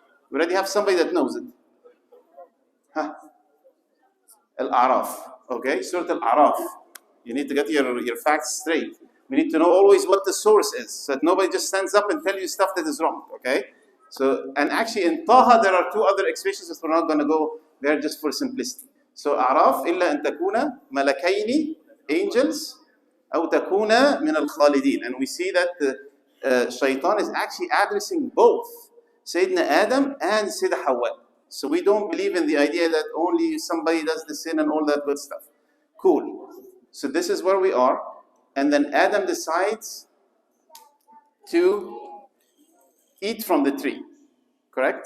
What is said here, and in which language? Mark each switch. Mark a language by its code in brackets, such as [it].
[en] We already have somebody that knows it. Huh? Al-A'raf. Okay, Surah Al-A'raf. You need to get your facts straight. We need to know always what the source is, so that nobody just stands up and tell you stuff that is wrong. Okay? So, and actually in Taha there are two other expressions that we're not going to go there just for simplicity. [ar] So A'raf, إلا أن تكون ملكين, angels, أو تكون من الخالدين. [en] And we see that the shaitan is actually addressing both Sayyidina Adam and Sayyidina Hawa. So we don't believe in the idea that only somebody does the sin and all that good stuff. Cool. So this is where we are. And then Adam decides to eat from the tree. Correct?